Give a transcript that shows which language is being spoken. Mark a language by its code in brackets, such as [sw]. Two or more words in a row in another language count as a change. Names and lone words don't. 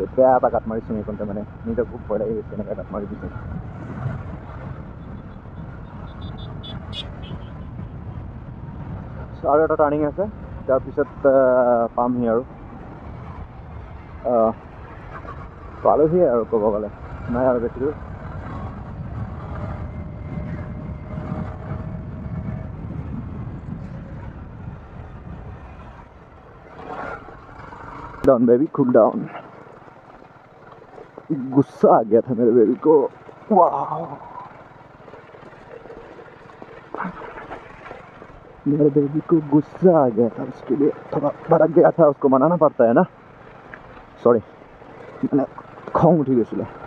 [as] বেয়া এটা কাট মাৰিছোঁ এইখনতে, মানে নিজৰ খুব ভয় লাগি গৈছে এনেকৈ কাট মাৰি দিছোঁ। আৰু এটা টাৰ্ণিং আছে, তাৰপিছত পামহি আৰু পালোহি আৰু ক'ব গ'লে, নাই আৰু বেছি দূৰ। [en] down baby, cool down. [hi] गुस्सा आ गया था मेरे बेबी को। वाह, मेरे बेबी को गुस्सा आ गया था, उसके लिए थोड़ा भड़क गया था, उसको मनाना पड़ता है ना। [as] सॉरी, मैंने খং উঠি গৈছিলে।